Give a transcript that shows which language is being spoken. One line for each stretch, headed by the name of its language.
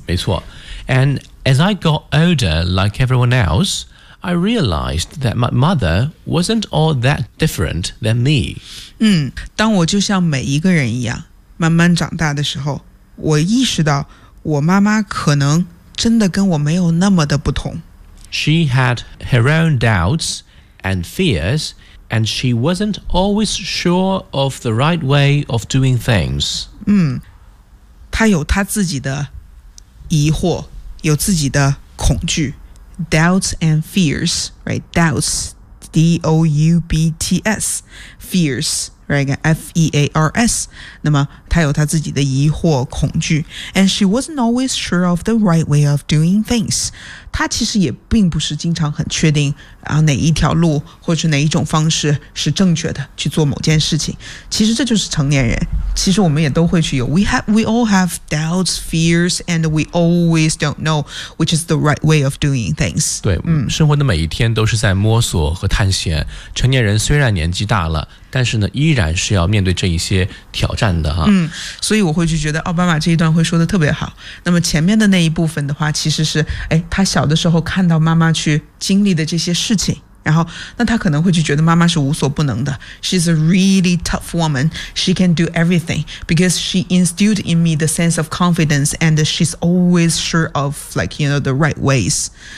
Chinese: 没错。
English: And as I got older like everyone else I realized that my mother wasn't all that different than me.
Chinese: 当我就像每一个人一样慢慢长大的时候，我意识到我妈妈可能真的跟我没有那么的不同。
English: She had her own doubts and fears, and she wasn't always sure of the right way of doing things.
Chinese: 她有她自己的疑惑，有自己的恐惧。
English: Doubts and fears, right? Doubts, D-O-U-B-T-S, fears, right? F-E-A-R-S.
Chinese: 那么她有她自己的疑惑、恐惧。
English: And she wasn't always sure of the right way of doing things.
Chinese: 她其实也并不是经常很确定、哪一条路或者哪一种方式是正确的去做某件事情。其实这就是成年人。其实我们也都会去有
English: we all have doubts, fears, and we always don't know which is the right way of doing things.
Chinese: 对、生活的每一天都是在摸索和探险。成年人虽然年纪大了，但是呢依然是要面对这一些挑战的哈。所以我会去觉得奥巴马这一段会说得特别好。那么前面的那一部分的话其实是他小的时候看到妈妈去经历的这些事情。然后那他可能会去觉得妈妈是无所不能的。
English: She's a really tough woman. She can do everything because she instilled in me the sense of confidence and she's always sure of, like, you know, the right ways.